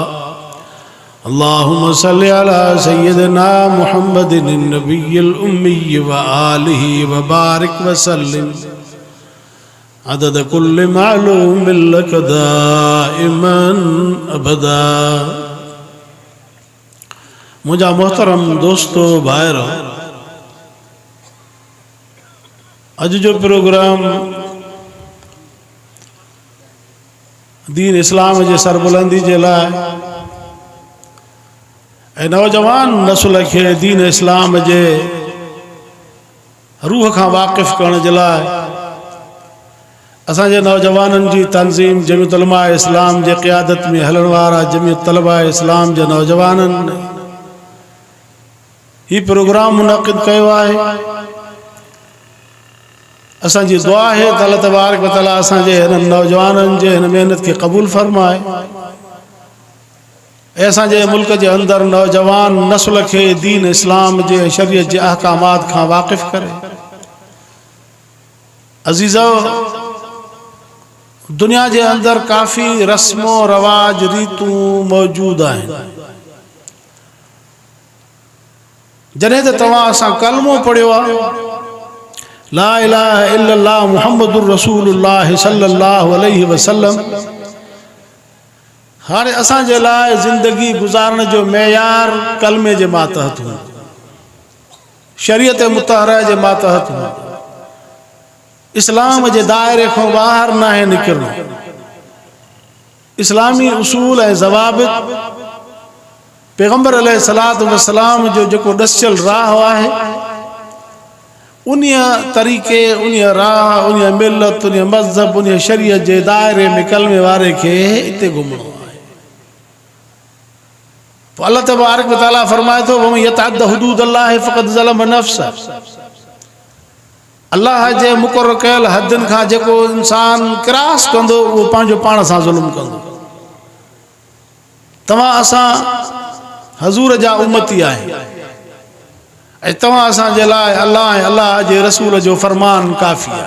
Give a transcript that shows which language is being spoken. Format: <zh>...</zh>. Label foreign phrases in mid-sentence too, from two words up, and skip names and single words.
<ar>اللهم صل على سيدنا محمد النبي الأمي وآله وبارك وسلم عدد كل معلوم لك دائما أبدا.</ar> <sd>मुझा मोहतरम दोस्तों भाइरो, अज जो प्रोग्राम दीन इस्लाम जे सरबुलंदी जे लाइ ऐं नौजवान नस्ल खे दीन इस्लाम जे रूह खां वाक़िफ़ करण जे लाइ असांजे नौजवाननि जी तंज़ीम जमीयत उलमा इस्लाम जे क़ियादत में हलण वारा जमीयत तलबा इस्लाम जे नौजवाननि ही प्रोग्राम मुनक़िद कयो आहे। असांजी दुआ आहे त</sd> <ar>الله تبارك وتعالى</ar> <sd>असांजे हिननि नौजवाननि जे हिन महिनत खे क़बूल फरमाए ऐं असांजे मुल्क जे अंदरि नौजवान नस्ल खे दीन इस्लाम जे शरीयत जे अहकामात खां वाक़िफ़ करे। अज़ीज़ो, दुनिया के अंदर काफ़ी रस्मो रवाज रीतूं मौजूद आहिनि। जॾहिं त तव्हां असां कलमो पढ़ियो आहे</sd> <ar>لا إله إلا الله محمد رسول الله صلى الله عليه وسلم,</ar> <sd>हाणे असांजे लाइ ज़िंदगी गुज़ारण जो मेयार कलमे जे मातहत हो, शरीयत मुतहरा जे मातहत हो, इस्लाम जे दायरे को बाहर ना है निकलना। इस्लामी उसूल ए ज़वाबित पैगंबर</sd> <ar>عليه الصلاة والسلام</ar> <sd>जो जो दस्यल राह है उन्हीं तरीक़े उन्हीं राह उन्हीं मिलत उन्हीं मज़हब उन्हीं शरीयत जे दायरे में कलमे वारे के इते घुमणो है। तो</sd> <ar>الله تبارك وتعالى</ar> <sd>फरमाए तो</sd> <ar>ومن يتعد حدود الله فقد ظلم نفسه.</ar> <sd>अल्लाह जे मुक़र्रर कयल हदन खां जेको इंसान क्रॉस कंदो वो पंहिंजो पाण सां ज़ुल्म कंदो। तव्हां असां हज़ूर जा उम्मती आहियो ऐं तव्हां असांजे लाइ अल्लाह ऐं अल्लाह जे रसूल जो फरमान काफ़ी आहे।</sd>